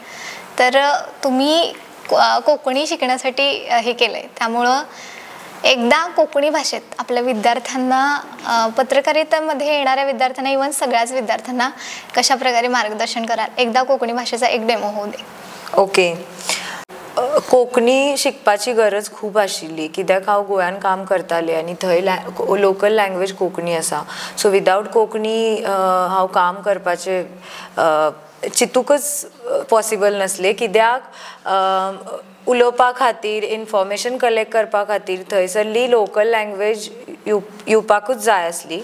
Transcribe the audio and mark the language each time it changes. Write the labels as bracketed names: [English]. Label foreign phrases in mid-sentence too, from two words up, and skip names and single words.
[Marathi] तर तुम्ही कोकणी शिकण्यासाठी हे केलं आहे, त्यामुळं एकदा कोकणी भाषेत आपल्या विद्यार्थ्यांना पत्रकारितेमध्ये येणाऱ्या विद्यार्थ्यांना इव्हन सगळ्याच विद्यार्थ्यांना कशा प्रकारे मार्गदर्शन कराल, एकदा कोकणी भाषेचा एक डेमो होऊ दे. ओके. [Konkani] कोंकणी शिकपाची गरज खूप आशिल्ली, कित्याक हांव गोंयान काम करतालें आनी थंय [English] local language [Konkani] कोंकणी आसा. सो विदावट कोंकणी हांव काम करपाचें चिंतूकच पॉसिबल नासलें, कित्याक उलोवपा खातीर [English] information collect [Konkani] करपा खातीर थंयसरली [English] local language [Konkani] येवपाकूच जाय आसली.